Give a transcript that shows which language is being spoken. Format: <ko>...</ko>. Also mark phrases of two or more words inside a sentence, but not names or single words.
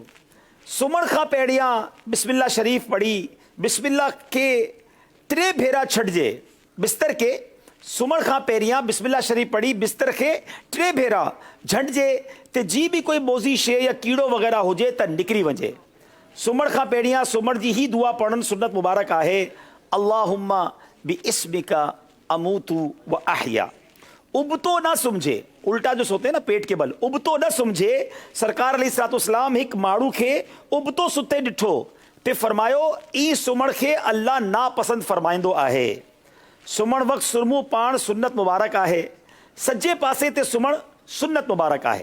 <sd>सुम्हण खां पहिरियां बिस्मिल्लाह शरीफ़ पढ़ी बिस्मिल्लाह खे 3 भेरा छॾिजे। बिस्तर के सुम्हण खां पहिरियां बिस्मिल्लाह शरीफ़ पढ़ी बिस्तर खे 3 भेरा झंडिजे ते जी भी कोई मोज़ी शइ या कीड़ो वग़ैरह हुजे त निकिरी वञे। सुम्हण खां पहिरियां सुम्हण जी ही दुआ पढ़णु सुन्नत मुबारक आहे,</sd> <ar>اللهم باسمك أموت وأحيا.</ar> <sd>उबतो न सुम्झे,</sd> <hi>उल्टा जो सोते ना पेट के बल,</hi> <sd>उबतो न सुम्झे। सरकार अलैहिस्सलाम हिक माण्हू खे उबतो सुते ॾिठो ते फरमायो ई सुम्हण खे अल्लाह नापसंद फरमाईंदो आहे। सुम्हण वक़्तु सुरमू पाण सुन्नत मुबारक आहे। सज्जे पासे ते सुम्हण सुन्नत मुबारक आहे।</sd>